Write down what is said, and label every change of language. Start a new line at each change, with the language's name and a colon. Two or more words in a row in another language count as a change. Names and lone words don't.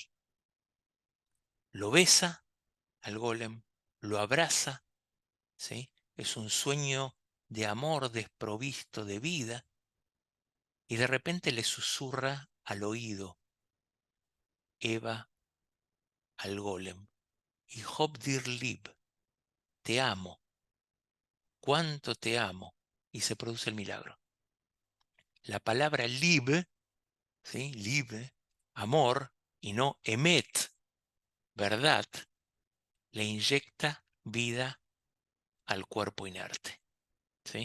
Spanish: Lo besa al golem, lo abraza, ¿sí? Es un sueño de amor desprovisto de vida, y de repente le susurra al oído Eva al golem, y
Yiddish: Hop dir lieb,
Spanish: te amo, cuánto te amo, y se produce el milagro. La palabra lieb, ¿sí? Lieb, amor, y no emet, verdad, le inyecta vida al cuerpo inerte, ¿sí?